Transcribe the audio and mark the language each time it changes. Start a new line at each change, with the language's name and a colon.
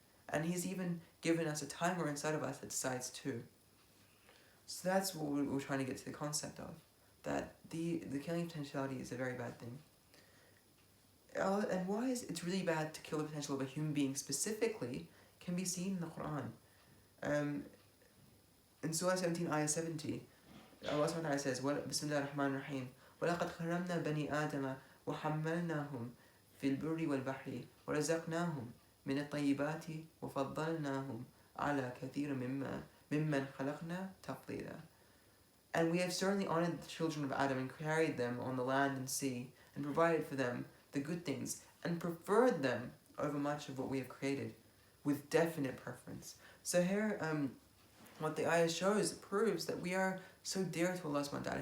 English: And He's even given us a timer inside of us that decides too. So that's what we're trying to get to the concept of. That the killing of potentiality is a very bad thing. And why is it's really bad to kill the potential of a human being specifically can be seen in the Quran. In Surah 17, Ayah 70, Allah subhanahu wa ta'ala says,
Arabic: Bismillah ar-Rahman ar-Rahim, وَلَقَدْ خَلَمْنَا بَنِي آدَمَ وَحَمَّلْنَاهُمْ فِي الْبُرِّ وَالْبَحْرِ وَرَزَقْناهُم مِنَ الطَّيِّبَاتِ وَفَضَّلْنَاهُم عَلَى كَثِيرٍ مِمَّنْ خَلَقْنَا تَفْضِيلًا.
English: And we have certainly honored the children of Adam and carried them on the land and sea and provided for them the good things and preferred them over much of what we have created with definite preference. So here, what the ayah shows, it proves that we are so dear to Allah subhanahu wa ta'ala.